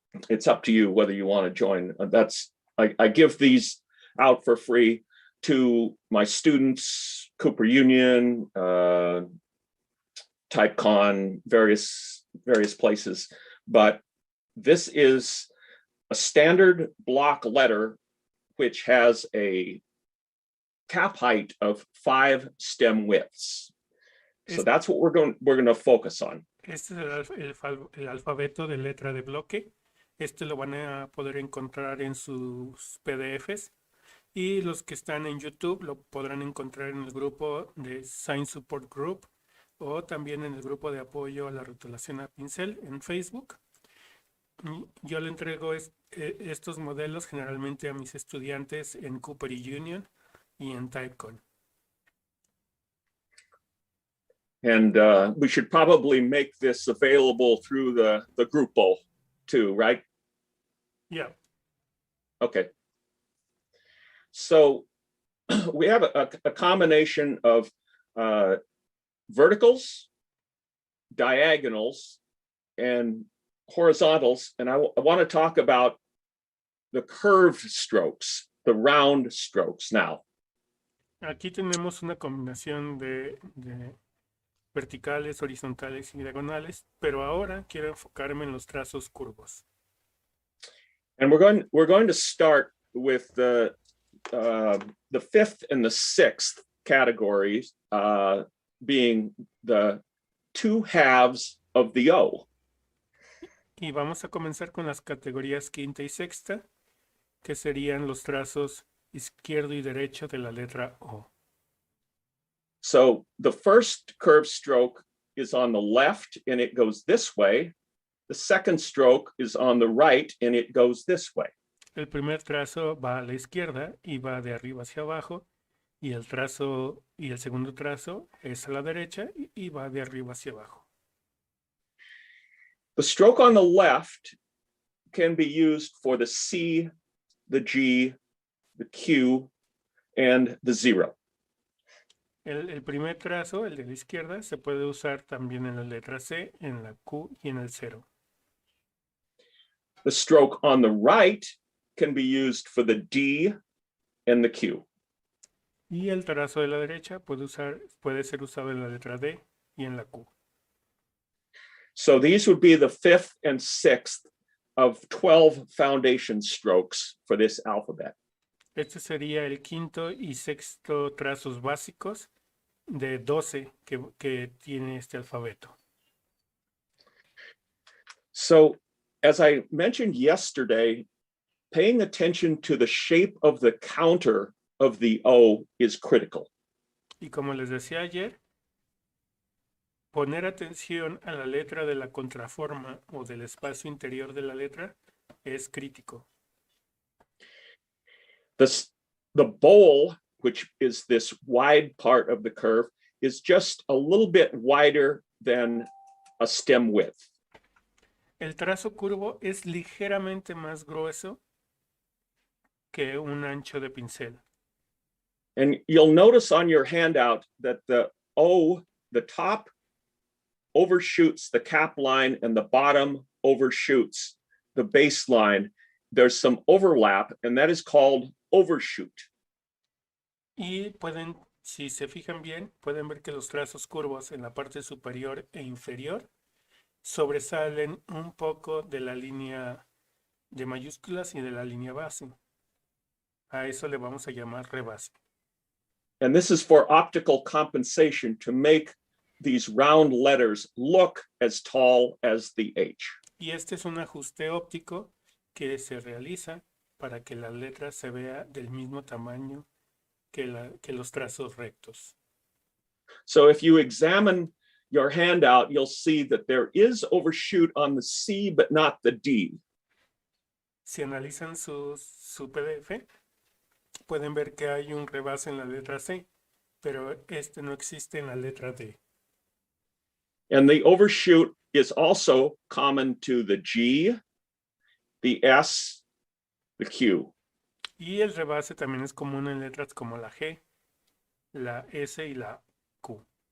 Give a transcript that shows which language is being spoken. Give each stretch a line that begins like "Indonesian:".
English: It's up to you whether you want to join. I give these out for free to my students, Cooper Union, TypeCon, various places. But this is a standard block letter which has a cap height of 5 stem widths. So that's what we're going to focus on.
Spanish: Este es el alfabeto de letra de bloque. Este lo van a poder encontrar en sus PDFs. Y los que están en YouTube lo podrán encontrar en el grupo de Sign Support Group o también en el grupo de apoyo a la rotulación a pincel en Facebook. Yo le entrego estos modelos generalmente a mis estudiantes en Cooper Union y en TypeCon.
English: And we should probably make this available through the Grupo too, right? Yeah. Okay. So we have a combination of verticals, diagonals, and horizontals. And I want to talk about the curved strokes, the round strokes now.
Spanish: Aquí tenemos una combinación de verticales, horizontales y diagonales, pero ahora quiero enfocarme en los trazos curvos.
English: And we're going to start with the 5th and the 6th categories, being the 2 halves of the O.
Spanish: Y vamos a comenzar con las categorías quinta y sexta, que serían los trazos izquierdo y derecho de la letra O.
English: So the first curved stroke is on the left and it goes this way. The second stroke is on the right and it goes this way.
Spanish: El primer trazo va a la izquierda y va de arriba hacia abajo, y el segundo trazo es a la derecha y va de arriba hacia abajo.
English: The stroke on the left can be used for the C, the G, the Q, and the 0.
Spanish: El primer trazo, el de la izquierda, se puede usar también en la letra C, en la Q y en el 0.
English: The stroke on the right can be used for the D and the Q.
Spanish: Y el trazo de la derecha puede ser usado en la letra D y en la Q.
English: So these would be the 5th and 6th of 12 foundation strokes for this alphabet.
Spanish: Este sería el quinto y sexto trazos básicos de 12 que tiene este alfabeto.
English: So as I mentioned yesterday, paying attention to the shape of the counter of the O is critical.
Spanish: Y como les decía ayer, poner atención a la letra de la contraforma o del espacio interior de la letra es crítico.
English: The bowl, which is this wide part of the curve, is just a little bit wider than a stem width.
Spanish: El trazo curvo es ligeramente más grueso que un ancho de pincel.
English: And you'll notice on your handout that the O, the top overshoots the cap line and the bottom overshoots the baseline. There's some overlap, and that is called overshoot.
Spanish: Y pueden, si se fijan bien, pueden ver que los trazos curvos en la parte superior e inferior sobresalen un poco de la línea de mayúsculas y de la línea base. A eso le vamos a llamar rebase.
English: And this is for optical compensation to make these round letters look as tall as the H.
Spanish: Y este es un ajuste óptico que se realiza para que la letra se vea del mismo tamaño que los trazos rectos.
English: So if you examine your handout, you'll see that there is overshoot on the C, but not the D.
Spanish: Si analizan su PDF, pueden ver que hay un rebase en la letra C, pero este no existe en la letra D.
English: And the overshoot is also common to the G, the S, the Q.
Spanish: Y el rebase también es común en letras como la G, la S y la Q.